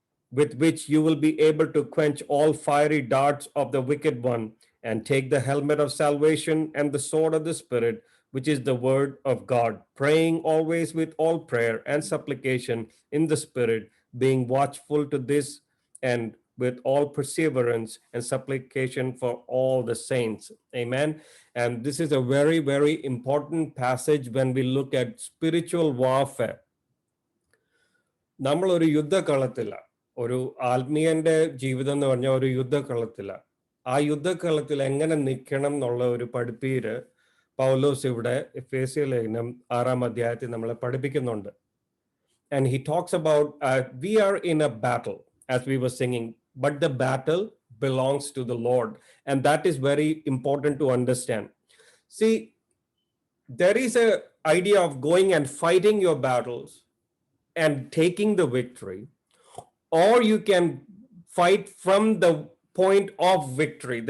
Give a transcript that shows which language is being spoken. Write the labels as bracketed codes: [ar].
[en] with which you will be able to quench all fiery darts of the wicked one, and take the helmet of salvation and the sword of the Spirit, which is the word of God, praying always with all prayer and supplication in the Spirit, being watchful to this and with all perseverance and supplication for all the saints." Amen. And this is a very, very important passage when we look at spiritual warfare. [ml] നമ്മൾ ഒരു യുദ്ധകളത്തിലാണ്. ഒരു ആത്മീയന്റെ ജീവിതം എന്ന് പറഞ്ഞ ഒരു യുദ്ധകളത്തിലാണ്. ആ യുദ്ധകളത്തിൽ എങ്ങനെ നിൽക്കണം എന്നുള്ള ഒരു പഠിപ്പീര് പൗലോസ് ഇവിടെ എഫേസ്യ ലേഖനം 6-ാം അധ്യായത്തിൽ നമ്മളെ പഠിപ്പിക്കുന്നുണ്ട്. [en] And he talks about we are in a battle, as we were singing, but the battle belongs to the Lord. And that is very important to understand. See, there is a idea of going and fighting your battles and taking the victory, or you can fight from the point of victory.